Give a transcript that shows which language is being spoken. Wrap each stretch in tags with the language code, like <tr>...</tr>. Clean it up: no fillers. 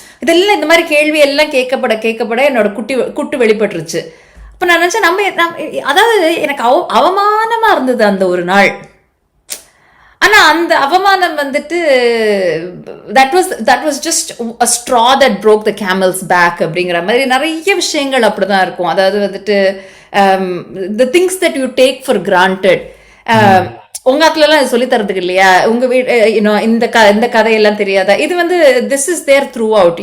<ta>இதெல்லாம் இந்த மாதிரி கேள்வி எல்லாம் கேட்கப்பட என்னோட குட்டு வெளிப்பட்டுருச்சு. அப்ப நான் நினைச்சேன் அதாவது எனக்கு அவமானமா இருந்தது அந்த ஒரு நாள். ஆனா அந்த அவமானம் வந்துட்டு</ta> <en>that was just a straw that broke the camel's back</en> <ta>அப்படிங்கிற மாதிரி நிறைய விஷயங்கள் அப்படிதான் இருக்கும். அதாவது வந்துட்டு</ta> <en>the things that you take for granted.</en> <ta>உங்க ஆத்துல எல்லாம் சொல்லி தரதுக்கு இல்லையா, உங்க வீடு இந்த கதையெல்லாம் தெரியாதா, இது வந்து</ta> <en>this is there throughout.</en>